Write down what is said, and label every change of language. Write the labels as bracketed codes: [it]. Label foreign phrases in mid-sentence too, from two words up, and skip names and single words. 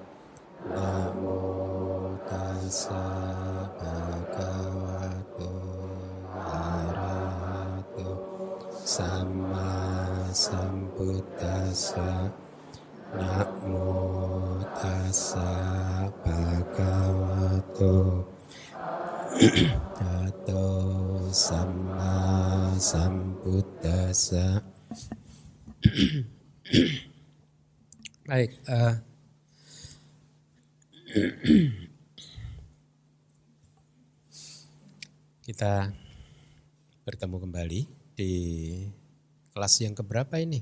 [pi] Namo tassa bhagavato arahato sama sambuddhassa. Namo tassa bhagavato arahato sama sambuddhassa. [id] Baik, kita bertemu kembali di kelas yang keberapa ini?